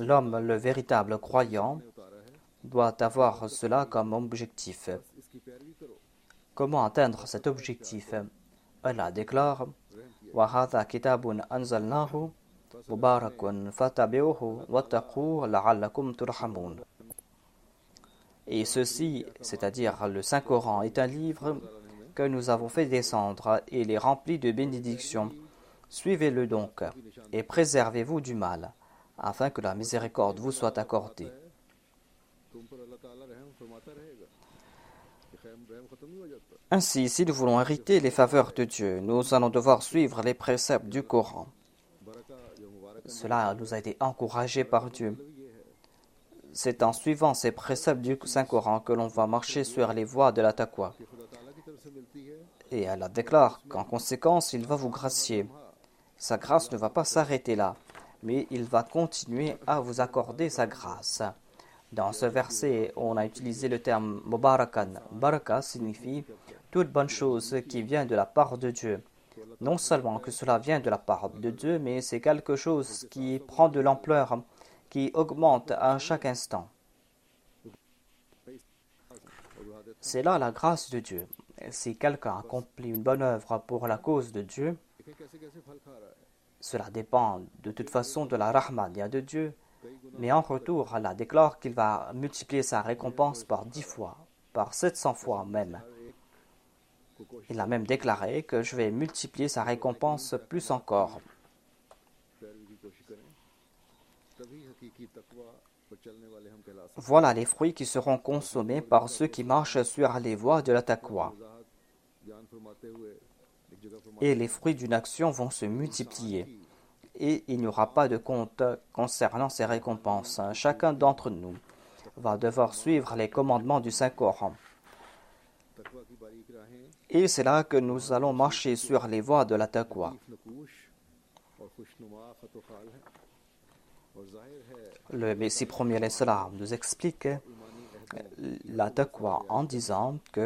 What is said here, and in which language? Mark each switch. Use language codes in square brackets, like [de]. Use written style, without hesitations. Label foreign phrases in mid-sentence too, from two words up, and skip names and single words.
[fr] L'homme, le véritable croyant, [ur] نے اتارا ہے [fr] doit avoir cela comme objectif. [ur] اس کی پیروی کرو [fr] Comment atteindre cet objectif? Allah déclare [ar] وَهَذَا كِتَابٌ أَنزَلْنَاهُ مُبَارَكٌ فَاتَّبِعُوهُ وَاتَّقُوا لَعَلَّكُمْ تُرْحَمُونَ. [fr] Et ceci, c'est-à-dire le Saint-Coran, est un livre que nous avons fait descendre et il est rempli de bénédictions. Suivez-le donc et préservez-vous du mal, afin que la miséricorde vous soit accordée. [ur] تم پر اللہ تعالیٰ رحم فرماتا رہے گا کہ رحم ختم نہیں ہو جاتا [fr] Ainsi, si nous voulons hériter les faveurs de Dieu, nous allons devoir suivre les préceptes du Coran. [ur] برکہ جو مبارک [fr] Cela nous a été encouragé par Dieu. [ur] مطلب یہ ہے [fr] C'est en suivant ces préceptes du Saint-Coran que l'on va marcher sur les voies de la taqwa. [ur] کہ خدا تعالیٰ کی طرف سے ملتی ہے [fr] Et Allah déclare qu'en conséquence, il va vous gracier. Sa grâce ne va pas s'arrêter là, mais il va continuer à vous accorder sa grâce. Dans ce verset, on a utilisé le terme Mubarakan. Baraka signifie toute bonne chose qui vient de la part de Dieu. Non seulement que cela vient de la part de Dieu, mais c'est quelque chose qui prend de l'ampleur, qui augmente à chaque instant. C'est là la grâce de Dieu. Si quelqu'un accomplit une bonne œuvre pour la cause de Dieu, [ur] دیکھیں کیسے کیسے پھل کھا رہا ہے [fr] cela dépend de toute façon de la rahmania de Dieu. Mais en retour, Allah déclare qu'il va multiplier sa récompense par 10 fois, par 700 fois même. [ur] کو کوشش [fr] Il a même déclaré que je vais multiplier sa récompense plus encore. [ur] پیروی کی کوشش کریں تبھی حقیقی تقویٰ پر چلنے والے ہم کہلا سکتے [fr] Voilà les fruits qui seront consommés par ceux qui marchent sur les voies de la taqwa. [ur] ہیں وضاحت بیان فرماتے ہوئے ایک جگہ فرماتے [fr] Et les fruits d'une action vont se multiplier. Et il n'y aura pas de compte concernant ces récompenses. Chacun d'entre nous va devoir suivre les commandements du Saint-Coran. [ur] تقویٰ کی باریک راہیں [fr] Et c'est là que nous allons marcher sur les voies de la taqwa. [ur] نقوش اور اور خوشنما خط و خال ہے اور ظاہر ہے [fr] Le Messie premier [ar] علیه السلام [fr] nous explique [ur] ایمانی عہدوں [fr] la taqwa en disant que